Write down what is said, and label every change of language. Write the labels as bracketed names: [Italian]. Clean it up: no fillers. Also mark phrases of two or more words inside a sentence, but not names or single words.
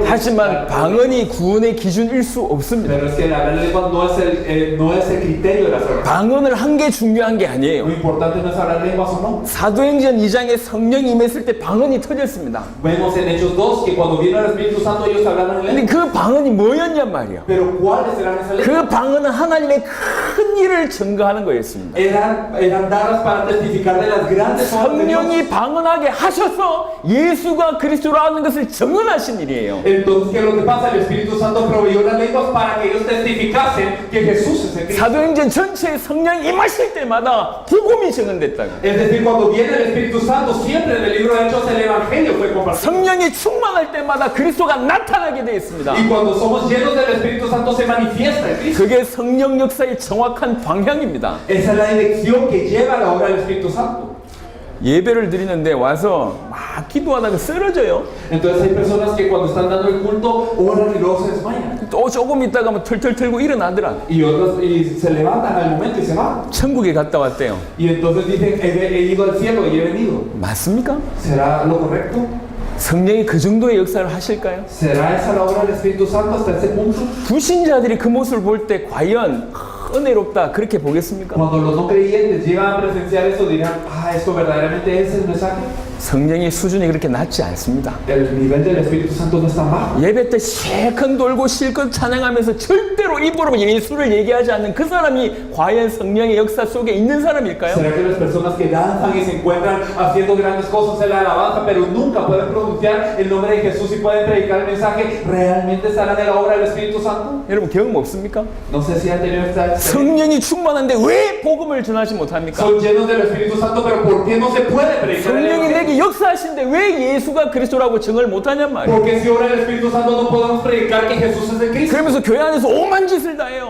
[Korean] 하지만 방언이 구원의 기준일 수 없습니다. [Spanish] Pero es que el hablar en lenguas no es el criterio de la salvación. [Korean] 방언을 한 게 중요한 게 [Spanish] Lo [Korean] 아니에요. [Spanish] importante no es hablar lenguas o no. [Korean] 사도행전 2장에 성령이 임했을 때 방언이 터졌습니다. [Spanish] Vemos en Hechos 2 que cuando vino el Espíritu Santo ellos hablaron en [Korean] 근데 [Spanish] lenguas. [Korean] 그 방언이 뭐였냔 말이에요. [Spanish] Pero ¿cuáles eran esas lenguas? [Korean] 그 방언은 하나님의 큰 일을 증거하는 거였습니다. [Spanish] Eran dadas para testificar de las grandes obras de Dios. [Korean] 성령이 방언하게 하셔서 예수가 그리스도라는 것을 증언하신 일이에요. [Spanish] Entonces, ¿qué es lo que pasa? El Espíritu Santo proveyó las lenguas para que ellos testificasen que Jesús es el Cristo. [Korean] 사도행전 전체에 성령이 임하실 때마다 복음이 증언됐다고. [Spanish] Es decir, cuando viene el Espíritu Santo, siempre en el libro de Hechos el Evangelio fue compartido. [Korean] 성령이 충만할 때마다 그리스도가 나타나게 되어 있습니다. [Spanish] Y cuando somos llenos del Espíritu Santo se manifiesta el Cristo. [Korean] 그게 성령 역사의 정확한 방향입니다. [Spanish] Esa es la dirección que lleva la obra del Espíritu Santo. [Korean] 예배를 드리는데 와서 막 기도하다가 쓰러져요. [Spanish] Entonces hay personas que cuando están dando el culto oran y luego se desmayan. [Korean] 또 조금 있다가 뭐 털털 털고 일어나더라. [Spanish] Y otros y se levantan al momento y se van. [Korean] 천국에 갔다 왔대요. [Spanish] Y entonces dicen, he ido al cielo y he venido. [Korean] 맞습니까? [Spanish] ¿Será lo correcto? [Korean] 성령이 그 정도의 역사를 하실까요? [Spanish] ¿Será esa la obra del Espíritu Santo hasta ese punto? [Korean] 불신자들이 그 모습을 볼 때 과연 은혜롭다 그렇게 보겠습니까? [Spanish] Cuando los no creyentes llegan a presenciar eso dirán, esto verdaderamente es el mensaje. [Korean] 성령의 수준이 그렇게 낮지 않습니다. [Spanish] El nivel del Espíritu Santo no es tan bajo. [Korean] 예배 때 실컷 놀고 실컷 찬양하면서 절대로 입으로 예수를 얘기하지 않는 그 사람이 과연 성령의 역사 속에 있는 사람일까요? [Spanish] ¿Será que las personas que danzan y se encuentran haciendo grandes cosas en la alabanza, pero nunca pueden pronunciar el nombre de Jesús y pueden predicar el mensaje, realmente estarán en la obra del Espíritu Santo? [Korean] 여러분 경험 없습니까? [Spanish] No sé si han tenido esta experiencia. [Korean] 성령이 충만한데 왜 복음을 전하지 못합니까? [Spanish] Son llenos del Espíritu Santo, pero ¿por qué no se puede predicar el [Korean] 성령이 [Spanish] Evangelio? [Korean] 내게 역사하시는데 왜 예수가 그리스도라고 증을 못하냔 말이에요. [Spanish] Porque si obra el Espíritu Santo no podemos predicar que Jesús es el Cristo. [Korean] 그러면서 교회 안에서 오만 짓을 다 해요.